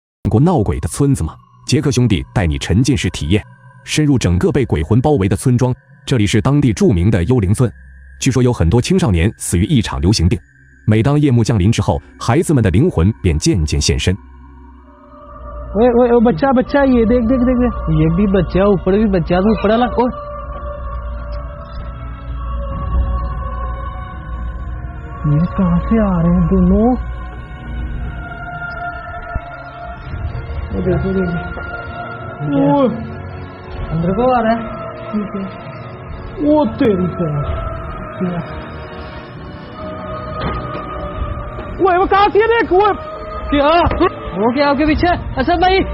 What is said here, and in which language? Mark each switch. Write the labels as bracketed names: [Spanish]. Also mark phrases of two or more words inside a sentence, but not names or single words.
[Chinese] 过闹鬼的村子吗？杰克兄弟带你沉浸式体验，深入整个被鬼魂包围的村庄。这里是当地著名的幽灵村，据说有很多青少年死于一场流行病。每当夜幕降临之后，孩子们的灵魂便渐渐现身。 [Hindi] ओए बच्चा बच्चा ये देख देख देख ये भी बच्चा ऊपर भी बच्चा तो ऊपर वाला ओए ये कहां से आ रहे हैं दोनों देखो देखो अंदर को आ रहा है वो तेरी वो कहां से देख वो क्या वो क्या आपके पीछे असद भाई